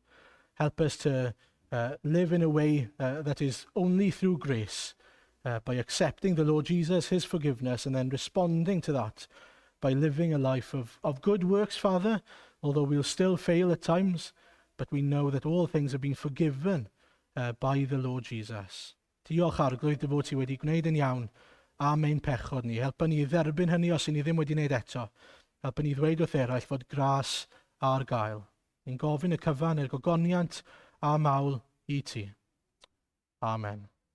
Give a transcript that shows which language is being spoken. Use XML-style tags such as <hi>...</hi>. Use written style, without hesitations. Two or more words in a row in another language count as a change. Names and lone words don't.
<en>Help us to live in a way that is only through grace, by accepting the Lord Jesus, his forgiveness, and then responding to that by living a life of good works, Father, although we'll still fail at times, but we know that all things have been forgiven by the Lord Jesus.</en> <cy>Diolch Arglwydd dy fod ti wedi gwneud yn iawn am ein pechod ni. Helpa ni dderbyn hynny os ni ddim wedi wneud eto. Helpa ni ddweud wrth eraill fod gras ar gael. Ni'n gofyn y cyfan, yr gogoniant a mawl i ti. Amen.</cy>